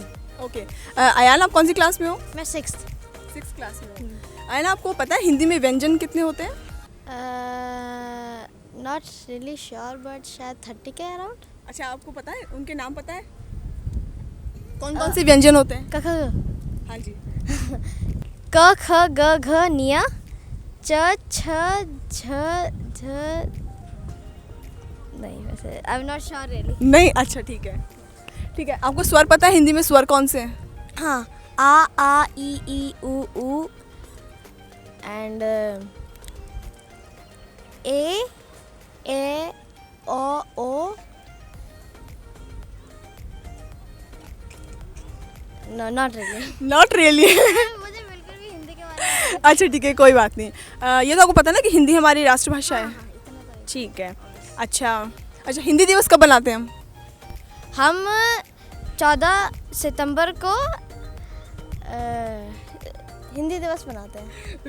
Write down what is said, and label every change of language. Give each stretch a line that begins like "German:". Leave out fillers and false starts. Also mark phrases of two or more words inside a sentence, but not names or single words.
Hindi: ओके अयान, आप कौन सी क्लास में हो? मैं 6th। 6th क्लास में हो। अयान, आपको पता है हिंदी में व्यंजन कितने होते हैं?
English: not really sure but
Hindi: शायद 30 के अराउंड। अच्छा, आपको पता है, उनके नाम पता है? कौन कौन से व्यंजन होते हैं? क ख हाँ जी। क ख ग घ निया च छ झ झ नहीं, वैसे
English: I am not sure really.
Hindi: नहीं, अच्छा ठीक है, ठीक है। आपको स्वर पता है हिंदी में स्वर कौन से हैं? हाँ, आ ई उ एंड ए ओ
English: no not really. Not really.
Hindi: मुझे बिल्कुल भी हिंदी के बारे में अच्छा ठीक है, कोई बात नहीं। ये तो आपको पता ना कि हिंदी हमारी राष्ट्रभाषा है? ठीक है। अच्छा, हिंदी दिवस कब मनाते हैं हम? 14 सितंबर को हिंदी दिवस मनाते हैं।